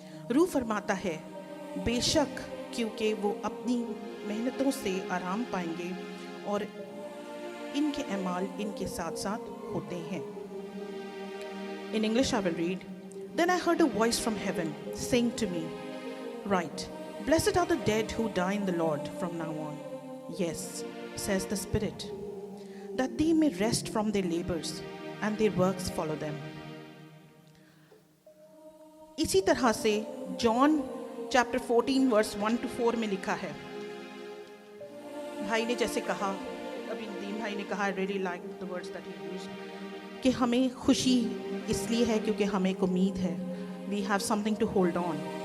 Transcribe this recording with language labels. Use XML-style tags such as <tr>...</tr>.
<hi>रूह फरमाता है, बेशक, क्योंकि वो अपनी मेहनतों से आराम पाएंगे और इनके अमाल इनके साथ साथ होते हैं।</hi> <en>In English I will read, Then I heard a voice from heaven saying to me, Write, blessed are the dead who die in the Lord from now on. Yes, says the Spirit, that they may rest from their labors and their works follow them.</en> <hi>इसी तरह से John chapter 14 verse 1 to 4 में लिखा है, भाई ने जैसे कहा, अभी नदीम भाई ने कहा,</hi> <en>I really like the words that he used,</en> <hi>कि हमें खुशी इसलिए है क्योंकि हमें एक उम्मीद है,</hi> <en>We have something to hold on.</en>